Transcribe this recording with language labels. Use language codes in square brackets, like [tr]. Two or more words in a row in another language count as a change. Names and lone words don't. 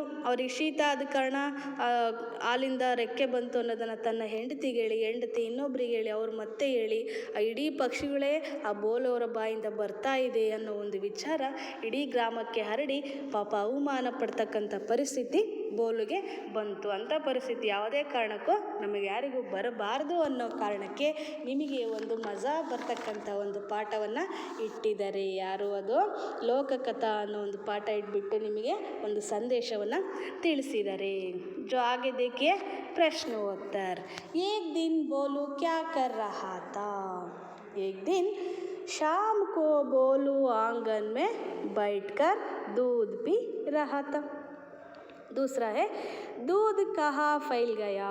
[kn] ಅವ್ರಿಗೆ ಶೀತ ಆದ ಕಾರಣ ಹಾಲಿಂದ ರೆಕ್ಕೆ ಬಂತು ಅನ್ನೋದನ್ನು ತನ್ನ ಹೆಂಡತಿಗೆ ಹೇಳಿ, ಹೆಂಡತಿ ಇನ್ನೊಬ್ರಿಗೆ ಹೇಳಿ, ಅವ್ರು ಮತ್ತೆ ಹೇಳಿ, ಆ ಇಡೀ ಪಕ್ಷಿಗಳೇ ಆ ಬೋಲವರ ಬಾಯಿಂದ ಬರ್ತಾ ಇದೆ ಅನ್ನೋ ಒಂದು ವಿಚಾರ ಇಡೀ ಗ್ರಾಮಕ್ಕೆ ಹರಡಿ ಪಾಪ ಅವಮಾನ ಪಡ್ತಕ್ಕಂಥ ಪರಿಸ್ಥಿತಿ ಬೋಲುಗೆ ಬಂತು. ಅಂಥ ಪರಿಸ್ಥಿತಿ ಯಾವುದೇ ಕಾರಣಕ್ಕೂ ನಮಗೆ ಯಾರಿಗೂ ಬರಬಾರ್ದು ಅನ್ನೋ ಕಾರಣಕ್ಕೆ ನಿಮಗೆ ಒಂದು ಮಜಾ ಬರ್ತಕ್ಕಂಥ ಒಂದು ಪಾಠವನ್ನು ಇಟ್ಟಿದ್ದಾರೆ. ಯಾರು? ಅದು ಲೋಕಕಥಾ ಅನ್ನೋ ಒಂದು ಪಾಠ ಇಟ್ಬಿಟ್ಟು ನಿಮಗೆ ಒಂದು ಸಂದೇಶವನ್ನು ತಿಳಿಸಿದ್ದಾರೆ. [hi] जो आगे देखिए, प्रश्नोत्तर। एक दिन बोलू क्या कर रहा था? एक दिन शाम को बोलू आंगन में बैठकर दूध पी रहा था। दूसरा है, दूध कहाँ फैल गया?